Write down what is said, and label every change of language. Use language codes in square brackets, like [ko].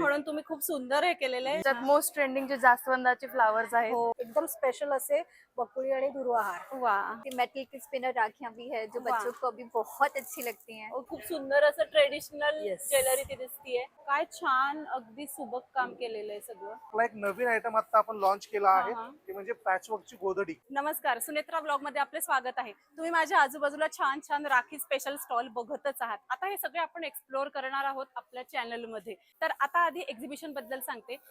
[mr] म्हणून तुम्ही खूप सुंदर हे केलेलं आहे. त्यात मोस्ट ट्रेंडिंगचे जास्वंदाचे फ्लावर्स आहेत. हो एकदम स्पेशल असे बकुळी आणि दुर्वाहार। वा [hi] मेटल की स्पिनर राखियां भी है जो वाह। बच्चों को अभी बहुत अच्छी लगती हैं। [mr] खूप सुंदर असं ट्रेडिशनल [en] Yes. [mr] ज्वेलरी ती दिसतीये। काय छान अगदी सुबक काम केलेलं आहे सगळं। आपला एक नवीन आयटम आता आपण लॉन्च केला आहे हा, हा. ते म्हणजे पॅचवर्कची गोधडी। नमस्कार, सुनेत्रा ब्लॉग मध्ये आपले स्वागत आहे। तुम्ही माझ्या आजूबाजूला छान छान राखी स्पेशल स्टॉल बघतच आहात। आता हे सगळे आपण एक्सप्लोर करणार आहोत आपल्या चॅनल मध्ये। तर आता आधी एक्झिबिशन बद्दल सांगते।